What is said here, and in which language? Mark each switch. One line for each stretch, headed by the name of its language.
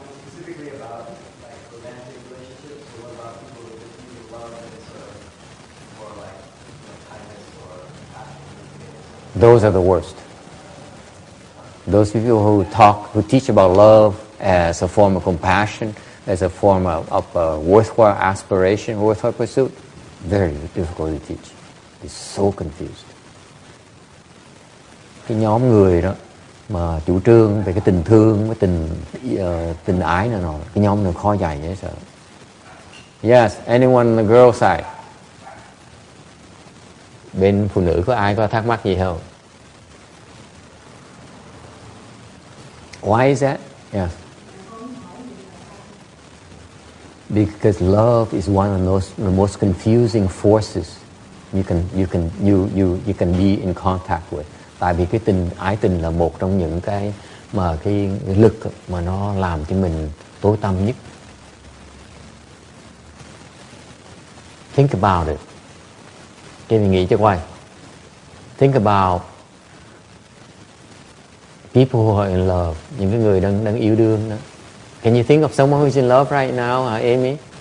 English: Specifically about like romantic relationships, or what about people who use love and sort of more like kindness or passion? Those are the worst. Those people who teach about love as a form of compassion, as a form of worthwhile aspiration, worthwhile pursuit, very difficult to teach. It's so confused.
Vietnamese: Cái nhóm người đó mà chủ trương về cái tình thương, với tình ái này nọ, cái nhóm này khó dạy dễ sợ.
English: Yes, anyone on the girl side?
Vietnamese: Bên phụ nữ có ai có thắc mắc gì không?
English: Why is that? Yes. Because love is one of the most confusing forces you can be in contact with.
Vietnamese: Tại vì cái ái tình là một trong những cái lực mà nó làm cho mình tối tăm nhất.
English: Think about it.
Vietnamese: Cái mình nghĩ cho quay.
English: Think about people who are in love,
Vietnamese: những cái người đang yêu đương đó.
English: Can you think of someone who's in love right now, Amy?